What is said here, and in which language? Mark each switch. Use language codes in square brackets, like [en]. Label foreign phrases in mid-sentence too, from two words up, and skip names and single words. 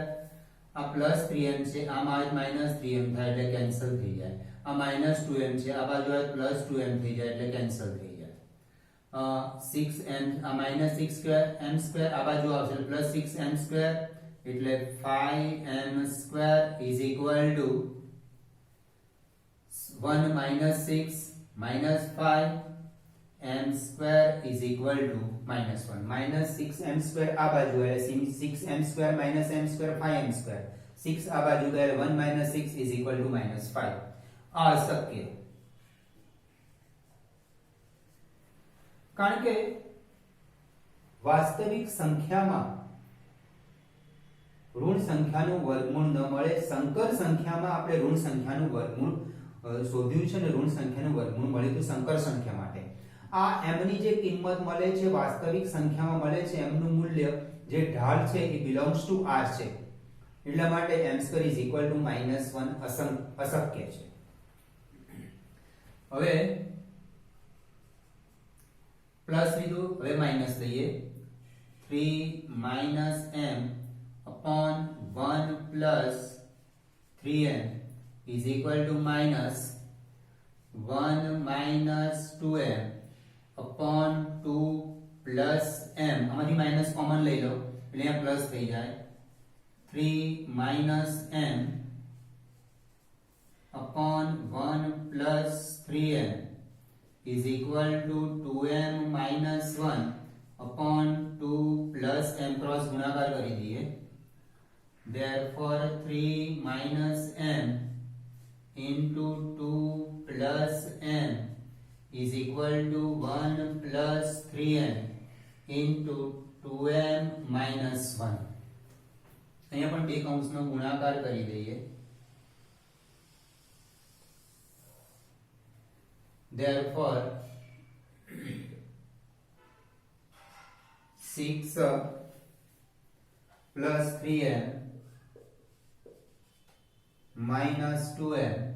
[gu] આ [en] plus 3m [gu] છે, આમાં જ [en] minus 3m [gu] થાય એટલે કેન્સલ થઈ જાય. આ [en] minus 2m [gu] છે, આ બાજુ આ [en] plus 2m [gu] થઈ જાય એટલે કેન્સલ થઈ જાય. [en] 6m આ minus 6m square [gu] આ બાજુ આવશે [en] plus 6m square એટલે 5m square is equal to 1 minus 6 minus 5 m square is equal to minus 1. minus 6m square [gu] આ બાજુ એટલે [en] 6m square minus m square 5m square. 6 [gu] આ બાજુ ગયો [en] 1 minus 6 is equal to minus 5. [gu] આ અશક્ય, કારણ કે વાસ્તવિક સંખ્યામાં ઋણ સંખ્યાનું વર્ગમૂળ ન મળે. સંકર સંખ્યામાં આપણે ઋણ સંખ્યાનું વર્ગમૂળ શોધ્યું છે ને ઋણ સંખ્યાનું વર્ગમૂળ મળ્યું હતું સંકર સંખ્યા માટે. આ m ની જે કિંમત મળે છે વાસ્તવિક સંખ્યામાં મળે છે m નું મૂલ્ય જે ઢાળ છે એ [en] belongs to r [gu] છે, એટલા માટે m2 = -1 અશક્ય છે. હવે પ્લસ લીધું, હવે માઈનસ લઈએ. [en] 3 m upon 1 plus 3m is equal to minus 1 minus 2m upon 2 plus m. [gu] આમાંથી [en] minus common [gu] લઈ લો એટલે અહીંયા પ્લસ થઈ જાય. [en] 3 minus m upon 1 plus 3m is equal to 2m minus 1 upon 2 plus m. [gu] cross ગુણાકાર કરી દઈએ. [en] Therefore 3 minus m into 2 plus m is equal to 1 plus 3m into 2m minus 1. [gu] અહીંયા પણ બે કૌંસનો ગુણાકાર કરી દઈએ. [en] Therefore 6 plus 3m minus 2m